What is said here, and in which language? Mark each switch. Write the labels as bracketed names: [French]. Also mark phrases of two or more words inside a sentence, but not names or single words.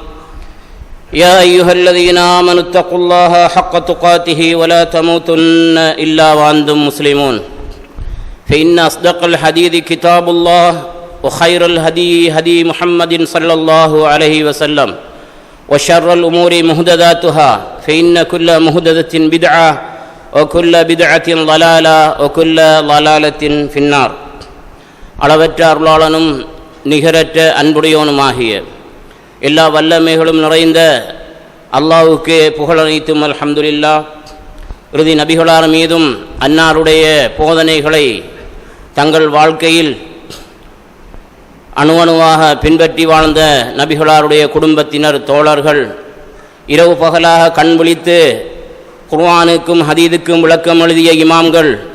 [Arabic] يا أيها الذين آمنوا اتقوا الله حق تقاته ولا تموتن إلا وأنتم مسلمون فإن أصدق الحديث كتاب الله وخير الهدي هدي محمد صلى الله عليه وسلم وشر الأمور محدثاتها فإن كل محدثة بدعة وكل بدعة ضلالة وكل ضلالة في النار. [Tamil] அளவற்ற அருளாளனும் நிகரற்ற அன்புடையவனுமாகிய எல்லா வல்லமைகளும் நிறைந்த அல்லாஹ்வுக்கே புகழனைத்தும் அல்ஹம்துலில்லாஹ். இறுதி நபிகளார் மீதும் அன்னாருடைய போதனைகளை தங்கள் வாழ்க்கையில் அணுவணுவாக பின்பற்றி வாழ்ந்த நபிகளாருடைய குடும்பத்தினர், தோழர்கள், இரவு பகலாக கண் விழித்து குர்ஆனுக்கும் ஹதீதுக்கும் விளக்கம் எழுதிய இமாம்கள்,